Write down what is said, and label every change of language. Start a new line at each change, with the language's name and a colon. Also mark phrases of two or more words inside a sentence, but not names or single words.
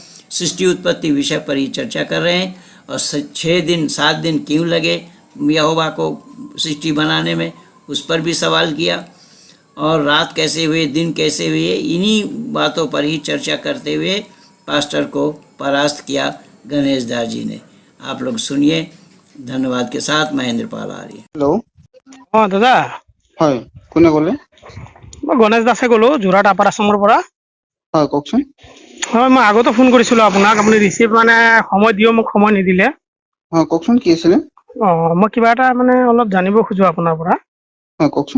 Hindi: सृष्टि उत्पत्ति विषय पर ही चर्चा कर रहे हैं। और 6 दिन 7 दिन क्यों लगे यहोवा को सृष्टि बनाने में, उस पर भी सवाल किया। और रात कैसे हुए, दिन कैसे हुए, इन्हीं बातों पर ही चर्चा करते हुए पास्टर को परास्त किया गणेश दास जी ने। आप लोग सुनिए। धन्यवाद के साथ महेंद्र पाल आर्य। हेलो। हाँ दादा,
Assamese: হয় কোনে ক'লে? মই গণেশ দাসে ক'লো, যোৰহাট আপাৰ আছামৰ পৰা। হয় কওকচোন। হয়, মই আগতে ফোন কৰিছিলোঁ আপোনাক, আপুনি ৰিচিভ মানে সময় দিও, মোক সময় নিদিলে। হয় কওকচোন, কি আছিলে? মই কিবা এটা মানে অলপ জানিব খোজো আপোনাৰ পৰা। হয় কওকচোন।